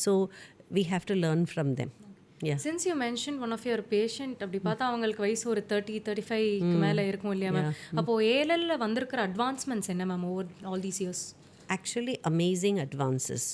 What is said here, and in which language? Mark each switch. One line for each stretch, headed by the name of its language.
English: So we have to learn from them. Yeah. Since you mentioned one of your patient,
Tamil: அப்படி பார்த்தா அவங்களுக்கு வயசு ஒரு 30-35 மேலே இருக்கும் இல்லையா மேம்? அப்போது ஏஎல்எல்ல வந்திருக்கிற அட்வான்ஸ்மெண்ட்ஸ் என்ன ma'am over all these years?
English: Actually amazing advances.